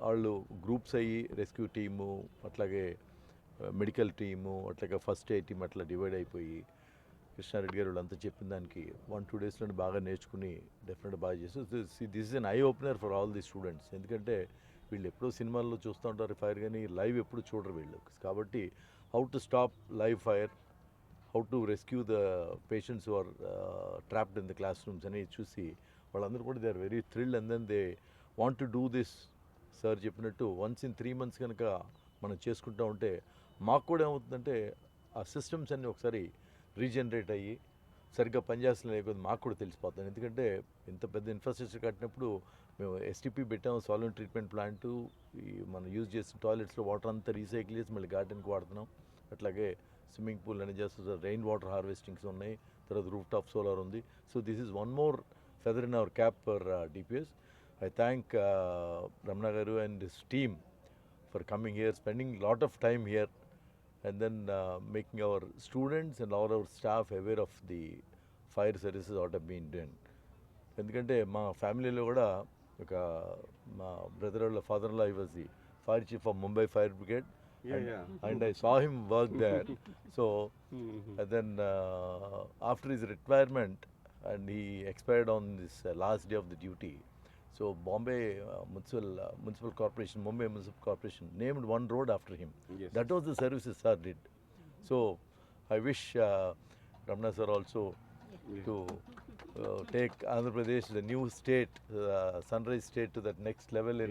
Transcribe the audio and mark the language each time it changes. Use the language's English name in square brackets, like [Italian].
[Telugu] వాళ్ళు గ్రూప్స్ అయ్యి rescue team, అట్లాగే మెడికల్ టీము, అట్లాగే ఫస్ట్ ఎయిడ్ టీమ్ అట్లా డివైడ్ అయిపోయి కృష్ణారెడ్డి గారు వాళ్ళంతా చెప్పిన దానికి 1-2 డేస్లో బాగా నేర్చుకుని డెఫినెట్గా బాగా చేస్తారు. [English] This is an eye opener for all the students. [Telugu] ఎందుకంటే వీళ్ళు ఎప్పుడో సినిమాల్లో చూస్తూ ఉంటారు ఫైర్, కానీ లైవ్ ఎప్పుడు చూడరు వీళ్ళు. కాబట్టి [English] how to stop live fire, how to rescue the patients who are trapped in the classrooms [Telugu] అని చూసి వాళ్ళందరూ కూడా [English] They are very thrilled and then they want to do this. [Telugu] Sir చెప్పినట్టు [English] once in 3 months [Telugu] కనుక మనం చేసుకుంటూ ఉంటే మాకు కూడా ఏమవుతుందంటే ఆ సిస్టమ్స్ అన్నీ ఒకసారి రీజనరేట్ అయ్యి సరిగ్గా పనిచేస్తున్న లేకపోతే మాకు కూడా తెలిసిపోతుంది. ఎందుకంటే ఇంత పెద్ద ఇన్ఫ్రాస్ట్రక్చర్ కట్టినప్పుడు మేము ఎస్టీపీ పెట్టాము, సాల్వెంట్ ట్రీట్మెంట్ ప్లాంటు, ఈ మనం యూజ్ చేసిన టాయిలెట్స్లో వాటర్ అంతా రీసైకిల్ చేసి మళ్ళీ గార్డెన్కి వాడుతున్నాం. అట్లాగే స్విమ్మింగ్ పూల్ అని చేస్తారు, రెయిన్ వాటర్ హార్వెస్టింగ్స్ ఉన్నాయి, తర్వాత రూఫ్ టాప్ సోలార్ ఉంది. [English] So this is one more feather in our cap for DPS. I thank Ramana Garu and his team for coming here, spending a lot of time here, and then making our students and all our staff aware of the fire services what have been done. [Telugu] ఎందుకంటే మా ఫ్యామిలీలో కూడా ఒక మా brother వాళ్ళ father law [English] Was the fire chief of Mumbai fire brigade. And I saw him work there. So and then after his retirement, and he expired on this last day of the duty. So Bombay Municipal Corporation, Mumbai Municipal Corporation named one road after him. Yes. That was the services sir did. So I wish Ramana sir also to take Andhra Pradesh, the new state, sunrise state, to that next level in